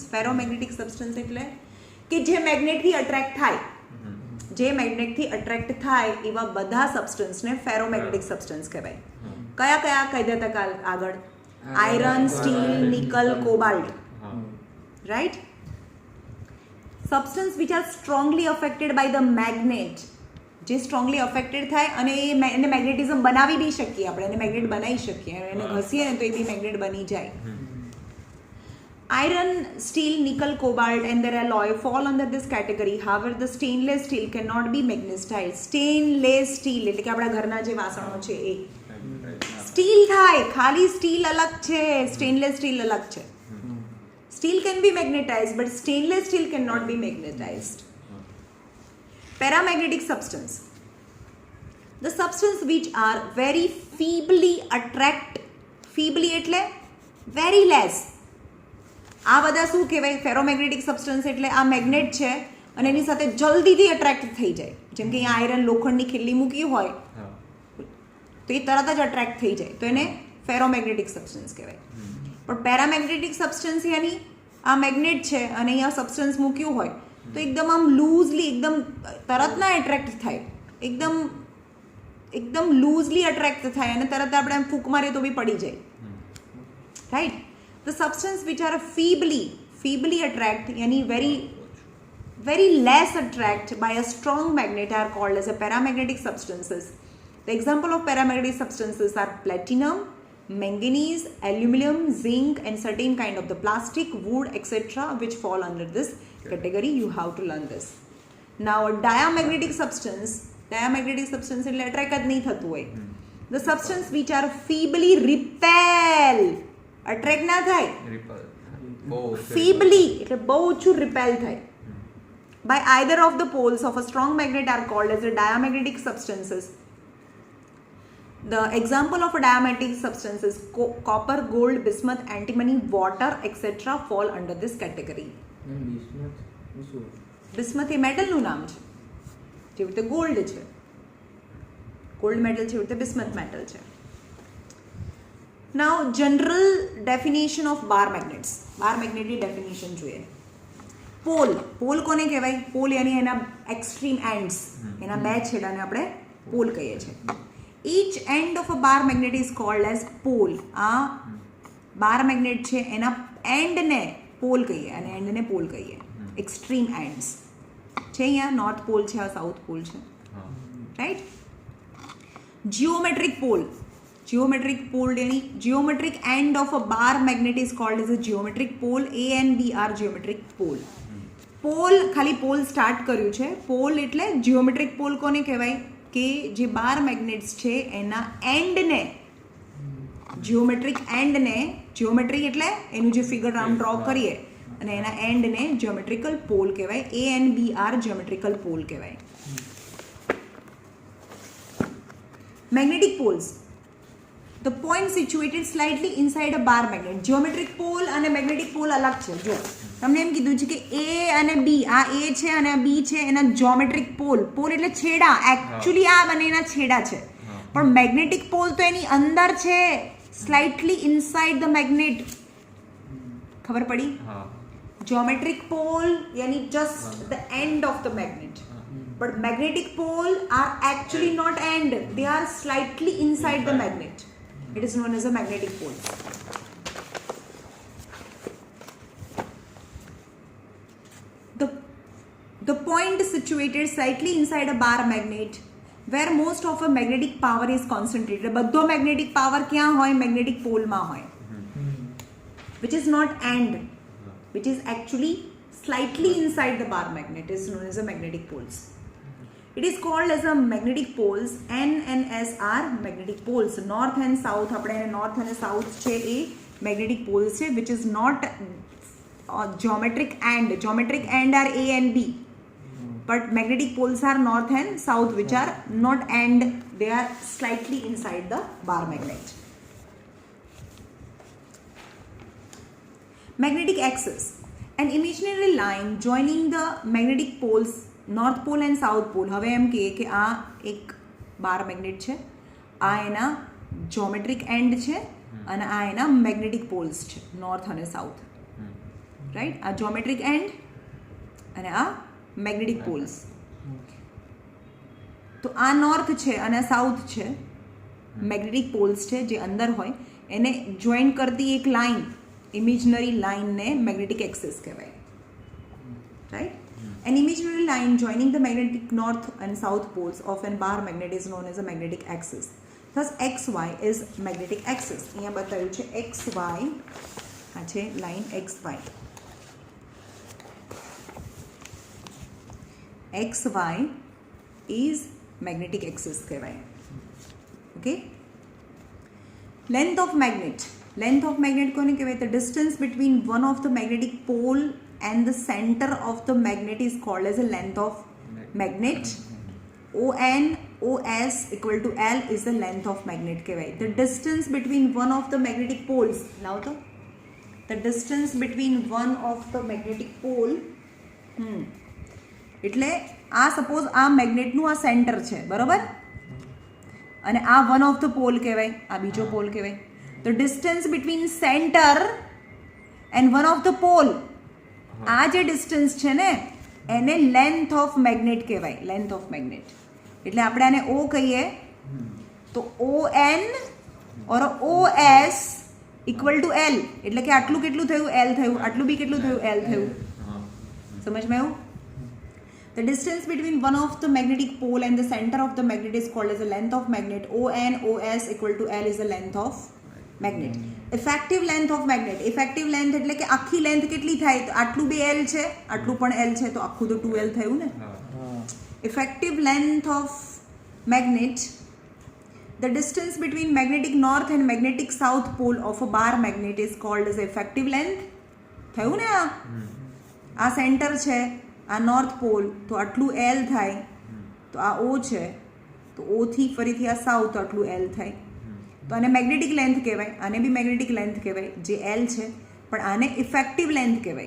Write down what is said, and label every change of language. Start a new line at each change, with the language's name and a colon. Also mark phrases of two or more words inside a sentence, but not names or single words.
English: Ferromagnetic substance
Gujarati: એટલે કે જે મેગ્નેટથી અટ્રેક્ટ થાય એવા બધા સબસ્ટન્સને
English: ferromagnetic substance
Gujarati: કહેવાય. કયા કહી દેતા આગળ?
English: iron, steel, nickel, cobalt.
Gujarati: રાઈટ.
English: substance which are strongly affected by the magnet,
Gujarati: જે
English: strongly affected
Gujarati: થાય અને એને મેગ્નેટિઝમ બનાવી બી શકીએ, આપણે એને મેગ્નેટ બનાવી શકીએ, એને ઘસીએ ને તો એ બી મેગ્નેટ બની જાય.
English: Iron, steel, nickel, cobalt and their alloy fall under this category. However, the stainless steel cannot be magnetized. Stainless steel
Gujarati: એટલે કે આપણા ઘરના જે વાસણો છે એ સ્ટીલ થાય, ખાલી સ્ટીલ અલગ છે,
English: stainless steel
Gujarati: અલગ છે.
English: Steel can be magnetized but stainless steel cannot be magnetized. Paramagnetic substance. The substance which are very feebly એટલે very less.
Gujarati: આ બધા શું કહેવાય?
English: ferromagnetic substance
Gujarati: એટલે આ મેગ્નેટ છે અને એની સાથે જલ્દીથી અટ્રેક્ટ થઈ જાય. જેમ કે અહીંયા આયરન લોખંડની ખીલ્લી મૂકી હોય તો એ તરત જ અટ્રેક્ટ થઈ જાય, તો એને
English: ferromagnetic substance
Gujarati: કહેવાય. પણ
English: paramagnetic substance
Gujarati: યાની આ મેગ્નેટ છે અને અહીંયા સબસ્ટન્સ મૂક્યું હોય તો એકદમ આમ લૂઝલી, એકદમ તરત ના એટ્રેક્ટ થાય, એકદમ લૂઝલી અટ્રેક્ટ થાય અને તરત આપણે આમ ફૂંક મારીએ તો બી પડી જાય. રાઈટ.
English: The substance which are feebly attract, yani very less attract by a strong magnet are called as a paramagnetic substances. The example of paramagnetic substances are platinum, manganese, aluminum, zinc and certain kind of the plastic, wood, etc. which fall under this category. You have to learn this. Now a diamagnetic substance
Gujarati: એટલે attract જ નહીં થતું હોય.
English: The substance which are feebly repel,
Gujarati: અટ્રેક્ટ ના થાય, feebly એટલે બહુ ઓછું રિપેલ થાય
English: by either of the poles of a strong magnet are called as a diamagnetic substances. The example of a diamagnetic substance is copper, gold, bismuth, antimony, water, etc. fall under this category.
Gujarati: Bismuth એ મેટલનું નામ છે, જેવી રીતે ગોલ્ડ છે. ગોલ્ડ મેટલ છે એવી રીતે બિસ્મથ મેટલ છે.
English: now general definition of bar magnets.
Gujarati: બાર મેગ્નેટની ડેફિનેશન જોઈએ. પોલ. પોલ કોને કહેવાય? પોલ યાની એના
English: extreme ends,
Gujarati: એના બે છેડાને આપણે પોલ કહીએ છીએ.
English: each end of a bar magnet is called as pole.
Gujarati: આ
English: bar magnet
Gujarati: છે એના એન્ડને પોલ કહીએ અને એન્ડને પોલ કહીએ.
English: extreme ends
Gujarati: છે. અહીંયા
English: north pole
Gujarati: છે, આ
English: south pole
Gujarati: છે, રાઈટ.
English: geometric pole. Geometric pole यानी geometric end of a bar magnet is called as a geometric pole. A and B are geometric pole.
Gujarati: પોલ ખાલી પોલ સ્ટાર્ટ કર્યું છે. પોલ એટલે
English: geometric pole
Gujarati: કોને કહેવાય? કે જે
English: bar magnets
Gujarati: છે એના એન્ડને, જીઓમેટ્રિક એન્ડને, જીઓમેટ્રી એટલે એનું જે ફિગર આમ ડ્રો કરીએ અને એના એન્ડને
English: geometrical pole
Gujarati: કહેવાય.
English: A and B are geometrical pole કહેવાય. Magnetic poles. The point situated slightly inside a bar magnet. Geometric pole
Gujarati: અને
English: magnetic pole
Gujarati: અલગ છે. જો તમને એમ કીધું છે કે A અને B, આ A છે અને આ B છે, એના
English: geometric pole.
Gujarati: પોલ એટલે છેડા. એકચ્યુઅલી આ બંનેના છેડા છે, પણ
English: magnetic pole
Gujarati: તો એની અંદર છે,
English: slightly inside the magnet.
Gujarati: ખબર પડી?
English: Geometric pole यानी just the end of the magnet. But magnetic pole are actually not end. They are slightly inside the magnet. It is known as a magnetic pole. The point is situated slightly inside a bar magnet where most of a magnetic power is concentrated.
Gujarati: બધો
English: magnetic power
Gujarati: ક્યાં હોય?
English: magnetic pole
Gujarati: માં હોય.
English: Which is not end. Which is actually slightly inside the bar magnet. It is known as a magnetic poles. It is called as a magnetic poles. N and S are magnetic poles. North and south,
Gujarati: આપણે north અને south છે એ
English: magnetic poles
Gujarati: છે,
English: which is not geometric end. Geometric end are A and B, but magnetic poles are north and south, which are not end. They are slightly inside the bar magnet. Magnetic axis. An imaginary line joining the magnetic poles north pole and south pole.
Gujarati: હવે એમ કહીએ કે આ એક
English: bar magnet
Gujarati: છે, આ એના
English: geometric end
Gujarati: છે અને આ એના
English: magnetic poles
Gujarati: છે, નોર્થ અને સાઉથ, રાઈટ. આ
English: geometric end
Gujarati: અને આ
English: magnetic poles.
Gujarati: તો આ નોર્થ છે અને સાઉથ છે,
English: magnetic poles
Gujarati: છે જે અંદર હોય, એને જોઈન કરતી એક લાઇન, ઇમેજનરી લાઇનને
English: magnetic axis
Gujarati: કહેવાય, રાઈટ.
English: An imaginary line joining the magnetic north and south poles of a bar magnet is known as a magnetic axis. Thus XY is magnetic axis.
Gujarati: અહીંયા બતાવ્યું છે XY, આ છે લાઇન XY.
English: XY is magnetic axis કહેવાય. ઓકે. Length of magnet. Length of magnet
Gujarati: કોને કહેવાય?
English: The distance between one of the magnetic pole and the center of the magnet is called as a length of magnet. ON OS equal to L is the length of magnet કહેવાય. The distance between one of the magnetic poles. Now the distance between one of the magnetic pole,
Gujarati: એટલે આ સપોઝ આ મેગ્નેટનું આ સેન્ટર છે, બરોબર, અને આ
English: one of the pole
Gujarati: કહેવાય, આ બીજો પોલ કહેવાય.
English: The distance between center and one of the pole,
Gujarati: આ જે ડિસ્ટન્સ છે ને એને
English: length of magnet
Gujarati: કહેવાય.
English: length of magnet
Gujarati: એટલે આપણે આને O કહીએ તો ON ઓર OS
English: equal to
Gujarati: L, એટલે કે આટલું કેટલું થયું? L થયું. આટલું બી કેટલું થયું? L થયું. સમજમાં આવ્યું?
English: The distance between one of the magnetic pole and the center of the magnet is called as the length of magnet. ON OS equal to L is the length of magnet. effective length of magnet. effective length
Gujarati: એટલે કે આખી લેન્થ કેટલી થાય? તો આટલું બી L છે, આટલું પણ L છે, તો આખું તો 2L થયું ને.
English: effective length of magnet. The distance between magnetic north and magnetic south pole of a bar magnet is called as effective length.
Gujarati: થયું ને? આ સેન્ટર છે, આ નોર્થ પોલ, તો આટલું L થાય, તો આ O છે, તો O થી ફરીથી આ સાઉથ, તો આટલું L થાય. તો આને
English: magnetic length
Gujarati: કહેવાય, આને બી
English: magnetic length
Gujarati: કહેવાય જે L છે, પણ આને
English: effective length
Gujarati: કહેવાય.